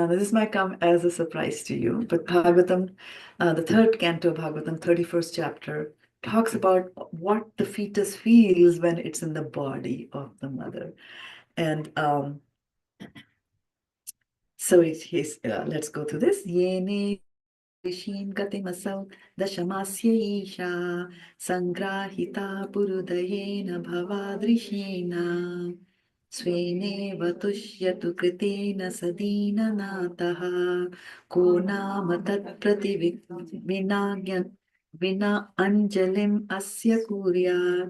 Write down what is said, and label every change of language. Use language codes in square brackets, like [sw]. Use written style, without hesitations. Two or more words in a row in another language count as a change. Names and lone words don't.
[en] This might come as a surprise to you, but Bhagavatam, the third canto of Bhagavatam, 31st chapter, talks about what the fetus feels when it's in the body of the mother. And so let's go through this. [sa] Yene Vishin Gatimasau Dashamasya Isha Sangrahita Purudayena Bhavadrishena Swenev Tushyatu Kritena Sadina Nataha Ko Nama Tat Prativina Anjalim Asya Kuryat.